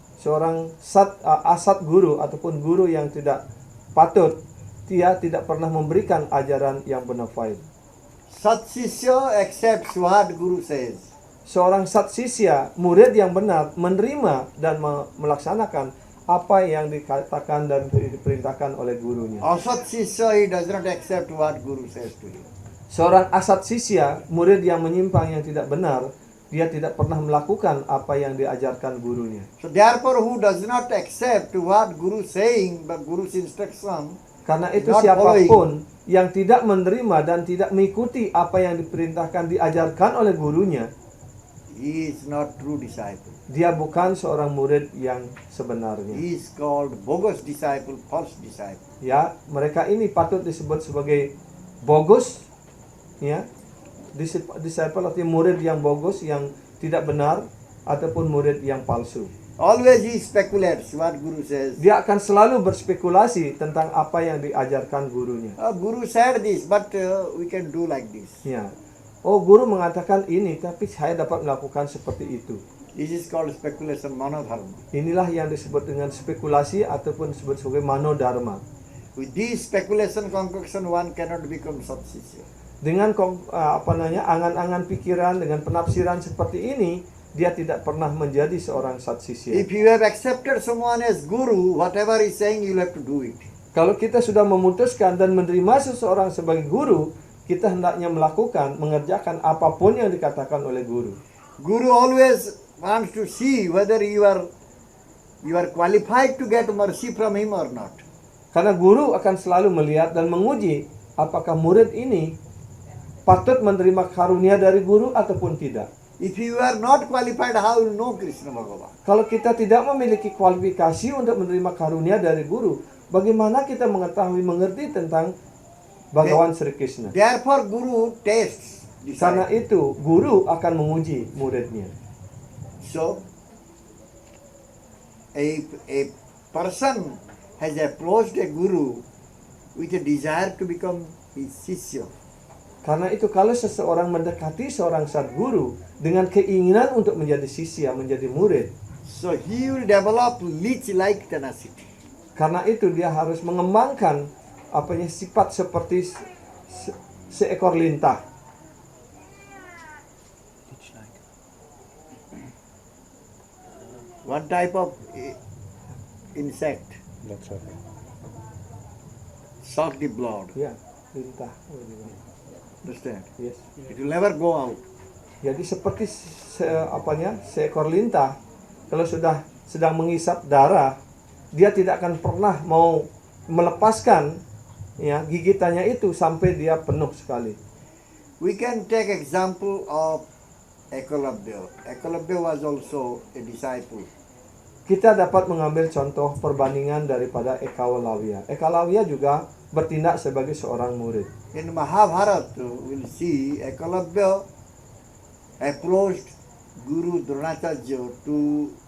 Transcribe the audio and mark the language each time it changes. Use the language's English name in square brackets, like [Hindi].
[Indonesian] Seorang asat guru ataupun guru yang tidak patut, dia tidak pernah memberikan ajaran yang bona fide. [English] Satsishya accepts what Guru says. [Indonesian] Seorang Satsisya, murid yang benar, menerima dan melaksanakan apa yang dikatakan dan diperintahkan oleh gurunya. [English] Asatsishya, he does not accept what Guru says to him. [Indonesian] Seorang asat sisya, murid yang menyimpang yang tidak benar, dia tidak pernah melakukan apa yang diajarkan gurunya. [English] So therefore, who does not accept what Guru saying, but Guru's instruction, [Indonesian] Karena itu [English] not [Indonesian] siapapun yang tidak menerima dan tidak mengikuti apa yang diperintahkan diajarkan oleh gurunya, [English] he is not true disciple. [Indonesian] dia bukan seorang murid yang sebenarnya. [English] He is called bogus disciple, false disciple. [Indonesian] Ya, mereka ini patut disebut sebagai bogus, ya. Disciple artinya murid yang bogus, yang tidak benar, ataupun murid yang palsu. [English] Always he speculates what Guru says. [Indonesian] Dia akan selalu berspekulasi tentang apa yang diajarkan gurunya. [English] Guru said this, but we can do like this. [Indonesian] Ya. Oh, guru mengatakan ini, tapi saya dapat melakukan seperti itu. [English] This is called speculation, manodharma. [Indonesian] Inilah yang disebut dengan spekulasi ataupun disebut sebagai manodharma. [English] With this speculation concoction, one cannot become Satsishya. [Indonesian] Dengan angan-angan pikiran, dengan penafsiran seperti ini, dia tidak pernah menjadi seorang satsisya. [English] If you have accepted someone as Guru, whatever he is saying, you will have to do it. [Indonesian] Kalau kita sudah memutuskan dan menerima seseorang sebagai guru, kita hendaknya melakukan, mengerjakan apapun yang dikatakan oleh guru. [English] Guru always wants to see whether you are qualified to get mercy from him or not. [Indonesian] Karena guru akan selalu melihat dan menguji apakah murid ini patut menerima karunia dari guru ataupun tidak. [English] If you are not qualified, how will you know Krishna Bhagavan? [Indonesian] Kalau kita tidak memiliki kualifikasi untuk menerima karunia dari guru, bagaimana kita mengerti tentang Bhagawan Sri Krishna? [English] Therefore, Guru tests [Indonesian] Karena [English] disciple. [Indonesian] itu, guru akan menguji muridnya. [English] So, a person has approached a Guru with a desire to become his Sishya. [Indonesian] Karena itu kalau seseorang mendekati seorang sadguru dengan keinginan untuk menjadi sisya, menjadi murid, [English] So he will develop leech-like tenacity. [Indonesian] karena itu dia harus mengembangkan sifat seperti seekor lintah. [English] One type of insect suck the blood. [Indonesian] Ya, lintah. [English] Understand? Yes. It will never go out. [Indonesian] Jadi seperti seekor lintah, kalau sudah sedang menghisap darah, dia tidak akan pernah mau melepaskan gigitannya itu sampai dia penuh sekali. [English] We can take example of Ekalabhya. Ekalabhya was also a disciple. [Indonesian] Kita dapat mengambil contoh perbandingan daripada Ekawalawya. Ekawalawya juga bertindak sebagai seorang murid. [English] In Mahabharata, we'll see Ekalabhya approached Guru Dronacharya to